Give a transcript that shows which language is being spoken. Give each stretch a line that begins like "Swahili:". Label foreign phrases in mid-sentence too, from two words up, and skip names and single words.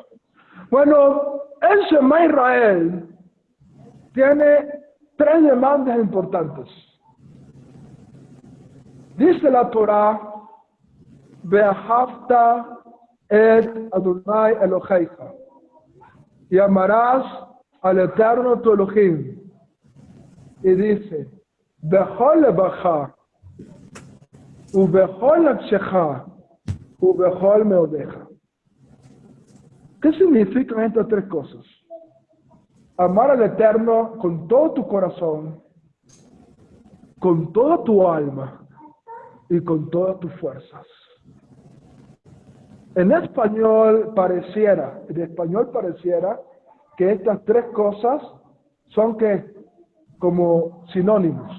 Spanish: Bueno, el Shema Israel tiene tres demandas importantes. Dice la Torah,
Hebrew: ואהבת את אדני אלהיך,
Spanish: y amarás al Eterno tu Elohim. Y dice,
Hebrew: בכל לבבך ובכל נפשך ובכל מאדך.
Spanish: ¿Qué significan estas tres cosas? Amar al Eterno con todo tu corazón, con toda tu alma y con todas tus fuerzas. En español pareciera que estas tres cosas son como sinónimos.